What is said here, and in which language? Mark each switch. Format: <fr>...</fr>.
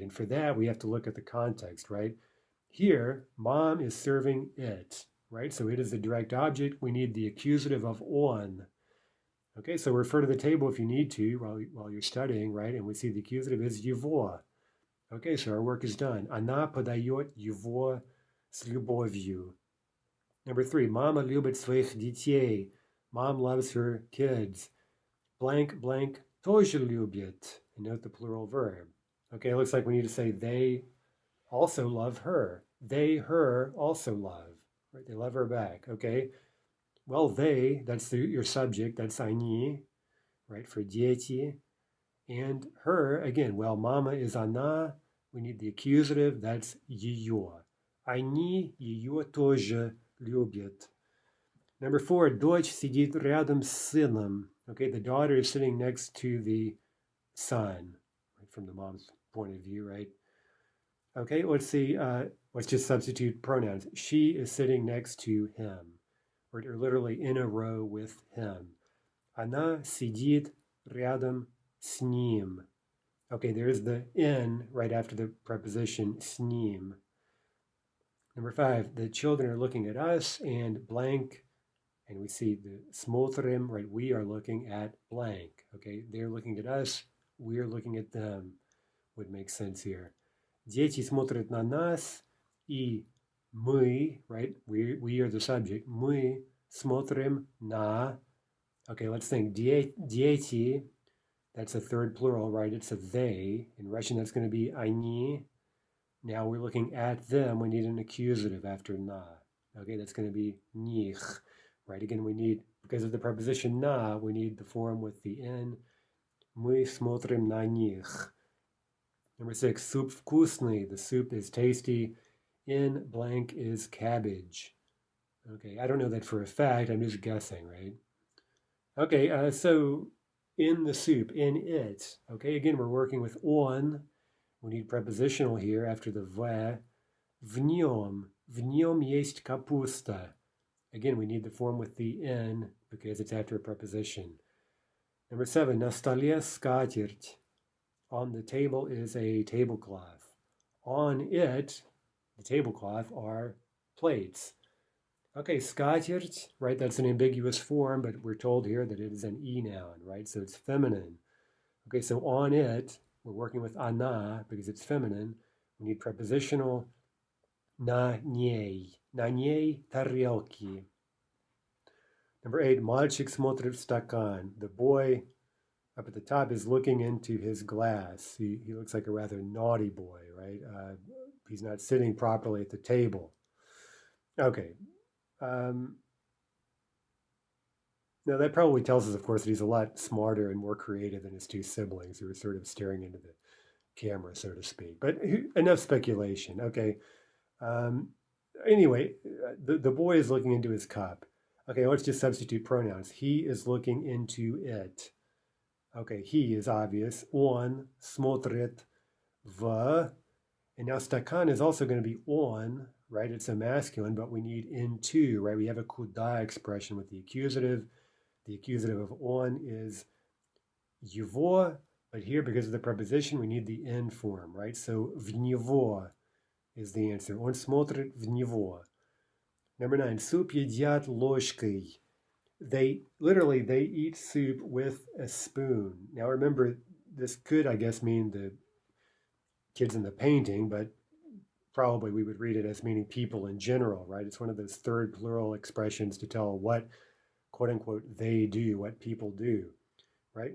<en>And for that, we have to look at the context, right? Here, mom is serving it, right? So it is the direct object. We need the accusative of on. Okay, so refer to the table if you need to while you're studying, right? And we see the accusative is его. Okay, so our work is done.</en> <ru>Она подает его с любовью. Number 3, мама любит своих детей.</ru> <en>Mom loves her kids. Blank, blank,</en> <ru>тоже любит.</ru> <en>And note the plural verb. Okay, it looks like we need to say they also love her. They, her, also love. Right? They love her back. Okay. Well, they, that's your subject. That's они, right, for дети. And her, again, well, mama is она. We need the accusative. That's ее.</en> <ru>Они ее тоже любят. Number 4, дочь сидит рядом с сыном.</ru> <en>Okay, the daughter is sitting next to the son, right, from the mom's point of view, right? Okay, let's see. Let's just substitute pronouns. She is sitting next to him, or literally in a row with him.</en> <ru>Она сидит рядом с ним.</ru> <en>Okay, there's the in right after the preposition с ним. Number 5, the children are looking at us, and blank, and we see the смотрим, right? We are looking at blank. Okay, they're looking at us, we're looking at them. Would make sense here.</en> <ru>Дети смотрят на нас, и мы, right?</ru> <en>We are the subject.</en> <ru>Мы смотрим на.</ru> <en>Okay, let's think. Дети, that's a third plural, right? It's a they. In Russian, that's going to be они. Now we're looking at them. We need an accusative after na. Okay, that's going to be них. Right, again, we need, because of the preposition na, we need the form with the in.</en> <ru>Мы смотрим на них.</ru> <en>Number 6, soup вкусный. The soup is tasty. In blank is cabbage. Okay, I don't know that for a fact. I'm just guessing, right? Okay, so in the soup, in it. Okay, again, we're working with on. We need prepositional here after the v.</en> <ru>В нем. В нем есть капуста.</ru> <en>Again, we need the form with the in because it's after a preposition.</en> <ru>Number 7, на столе скатерть.</ru> <en>On the table is a tablecloth. On it, the tablecloth, are plates. Okay, скатерть, right? That's an ambiguous form, but we're told here that it is an e noun, right? So it's feminine. Okay, so on it, we're working with она because it's feminine. We need prepositional</en> <ru>на ней. На ней тарелки. Number 8, мальчик смотрит в стакан.</ru> <en>The boy up at the top is looking into his glass. He looks like a rather naughty boy, right? He's not sitting properly at the table. Okay. Now that probably tells us, of course, that he's a lot smarter and more creative than his two siblings who are sort of staring into the camera, so to speak. But enough speculation. Okay. Anyway, the boy is looking into his cup. Okay, let's just substitute pronouns. He is looking into it. Okay, he is obvious. On, смотрит, в. And now стакан is also going to be on, right? It's a masculine, but we need into, right? We have a куда expression with the accusative. The accusative of on is его, but here, because of the preposition, we need the in form, right? So</en> <ru>в него</ru> <en>is the answer.</en> <ru>Он смотрит в него. Number 9, суп едят ложкой.</ru> <en>They eat soup with a spoon. Now remember, this could, I guess, mean the kids in the painting, but probably we would read it as meaning people in general, right? It's one of those third plural expressions to tell what, quote unquote, they do, what people do, right?</en>